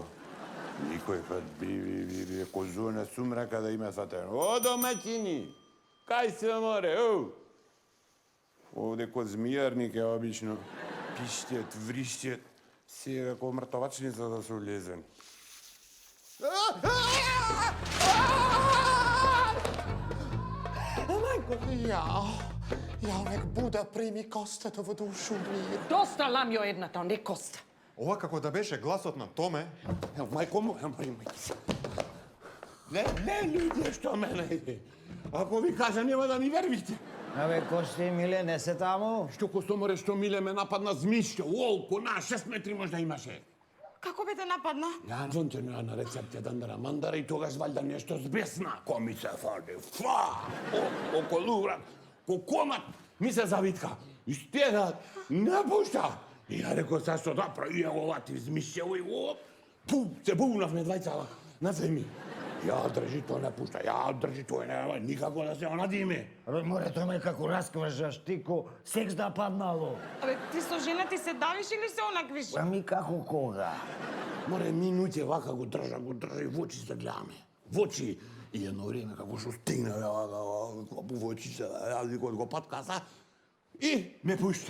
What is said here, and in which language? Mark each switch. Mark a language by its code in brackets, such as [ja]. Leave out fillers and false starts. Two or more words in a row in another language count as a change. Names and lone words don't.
[mk] Никој пат би козуна сумрака да има сватено. О, домаќини! Кај се море, о! Овде кod змијарник е обично. Пиштет, вриштет. Си е како мртовачница да се улезен. Majko, ja nek Buda primi Kostetovu dušu u mir. Доста ламјо едната, не коста. Ова како да беше гласот на Томе. Мајко му, мајко. Не, луѓе, што ме најде. Ако ви кажа, нема да ми вервите. Абе, Кости, Миле, не се таму? Што Костоморе, што Миле ме нападна змишќа, олко, на 6 метри можда имаше. Како бе те нападна? Ја звонче на рецепт дандара мандара и тогаш валјда нешто збесна. Ко ми се фаде, околу, ко комат ми се завитка. Истегат, не пушта. И ја реко, зашто да прави ја овати змишќево и се бунавме двајца на земји. Ja, drži to, ne pušta. Ja, drži to, ne, nikako da se ona dime. Абе, море, тоа ме како раскважаш ти ко секс да паднало. Абе, ти со жена ти се давиш или се онаквиш? Ами како кога? Море минуте вака го држа и в очи се гледаме. В очи. И едно време како што стигна, в очи се, кога го паткаса, и ме пушта.